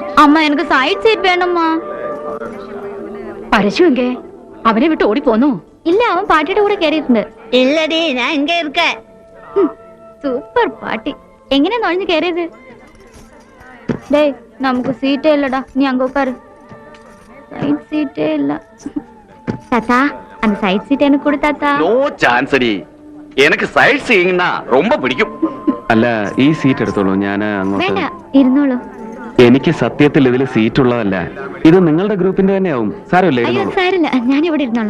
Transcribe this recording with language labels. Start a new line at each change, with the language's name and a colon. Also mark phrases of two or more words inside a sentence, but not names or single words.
Malayalam: അമ്മ എനിക്ക്
English: side seat
Malayalam: വേണമ്മ. പരശുവെങ്കേ അവനെ വിട്ട് ഓടിപ്പോന്നു. ഇല്ല, അവൻ പാട്ടിയുടെ കൂടെ കയറിയിട്ടുണ്ട്. ഇല്ലടി, ഞാൻ ഇങ്ങ ഇരിക്ക. സൂപ്പർ പാട്ടി. എങ്ങനെയാ നുഴഞ്ഞു കയറിയത്? ഡേ, നമുക്ക് സീറ്റേ ഇല്ലടാ, നീ അങ്ങ് ഉட்காரு.
English: side seat
Malayalam: ഇല്ല.
Tamil: தாத்தா, அந்த
English: side seat
Tamil: எனக்கு கொடு தாத்தா.
English: no chance
Tamil: அடி. எனக்கு
English: sightseeing
Tamil: ரொம்ப பிடிக்கும்.
Malayalam: അല്ല, ഈ സീറ്റ് എടുത്തോളൂ, ഞാൻ അങ്ങോട്ട്. വേണ്ട, ഇരുന്നോളൂ. എനിക്ക് സത്യത്തിൽ ഇതിൽ സീറ്റ് ഉള്ളതല്ല, ഇത് നിങ്ങളുടെ ഗ്രൂപ്പിന്റെ തന്നെയാവും. സാരമില്ല, അയ്യോ സാരില്ല, ഞാൻ ഇവിടെ ഇരുന്നോളാം.